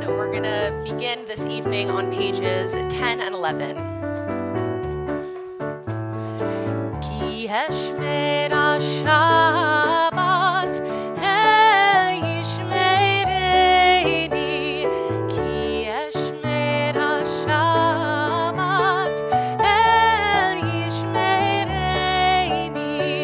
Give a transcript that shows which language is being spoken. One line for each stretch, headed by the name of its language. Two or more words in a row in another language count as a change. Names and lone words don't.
English: We're going to begin this evening on pages 10 and 11.
Hebrew: כי אשמרה שבת ישמרני. כי אשמרה שבת ישמרני.